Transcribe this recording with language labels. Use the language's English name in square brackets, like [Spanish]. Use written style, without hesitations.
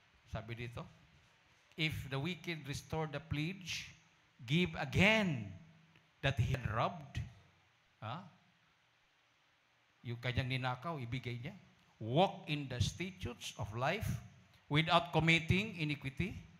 [Filipino] Sabi dito, [English] if the wicked restore the pledge, give again that he had robbed. [Filipino] Yung kanyang ninakaw, ibigay niya. [English] Walk in the statutes of life without committing iniquity.